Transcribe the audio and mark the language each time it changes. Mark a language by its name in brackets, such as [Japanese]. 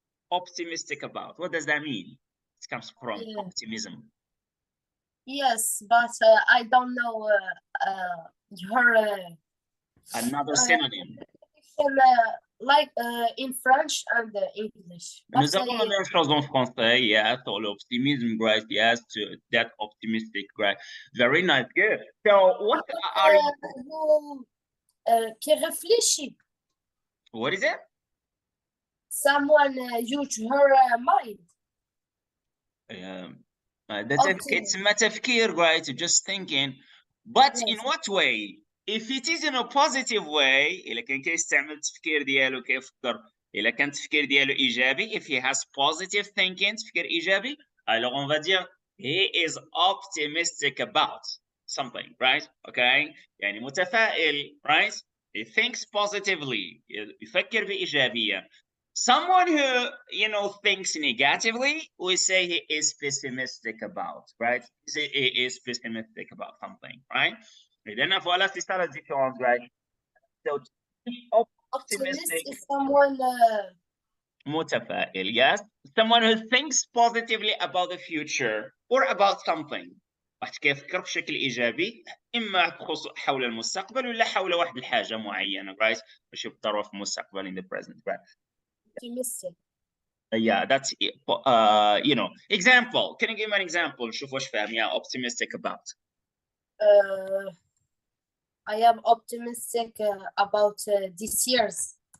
[English] Optimistic about. What does that mean? It comes from optimism. Yes, but I don't know her. Another synonym. Like in French and English. [French] Nous avons la même chose en français, [English] yes, so optimism, right? Yes, to that optimistic, right? Very nice, good. So, what are you? [French] Qui réfléchit. [English] What is it? Someone use her mind. That's it's تفكير, right? Just thinking. But Yes. in what way? If it is in a positive way, [Arabic] إلا كان كيستعمل التفكير ديالو كيفكر، إلا كان التفكير ديالو إيجابي, [English] if he has positive thinking, [Arabic] تفكير إيجابي, [French] alors on va dire [English] he is optimistic about something, right? Okay? [Arabic] يعني متفائل, right? [English] He thinks positively, [Arabic] يفكر بإيجابية. [English] Someone who, you know, thinks negatively, we say he is pessimistic about, right? He is pessimistic about something, right? [Arabic] إذن [French] voilà, c'est ça la différence, right? [English] So, optimistic is someone [Arabic] متفائل, [English] yes. Someone who thinks positively about the future or about something. [Arabic] واحد كيفكر بشكل إيجابي إما حول المستقبل ولا حول واحد الحاجة معينة, right? باش يبطروا في المستقبل [English] in the present, [Arabic] right? [English] Optimistic. Yeah, that's you know, example. Can you give me an example? [Arabic] شوف واش فاهم. [English] Yeah, optimistic about. I am optimistic about this year's.